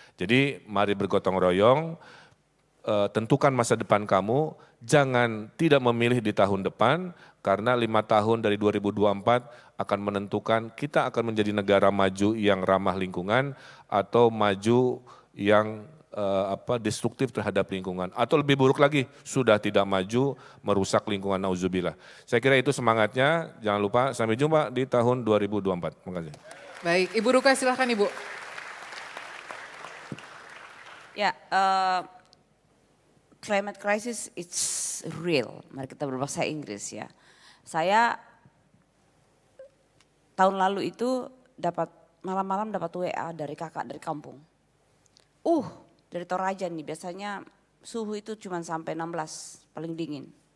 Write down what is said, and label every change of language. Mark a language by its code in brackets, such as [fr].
[id] Jadi mari bergotong royong, tentukan masa depan kamu, jangan tidak memilih di tahun depan, karena 5 tahun dari 2024 akan menentukan kita akan menjadi negara maju yang ramah lingkungan atau maju yang destruktif terhadap lingkungan. Atau lebih buruk lagi, sudah tidak maju, merusak lingkungan, nauzubillah. Saya kira itu semangatnya, jangan lupa sampai jumpa di tahun 2024. Terima kasih. Baik, Ibu Ruka silahkan Ibu. [en] Ya, climate crisis it's real. [id] Mari kita berbahasa Inggris ya. Saya tahun lalu itu dapat malam-malam dapat WA dari kakak dari kampung. Dari Toraja nih, biasanya suhu itu cuma sampai 16, paling dingin.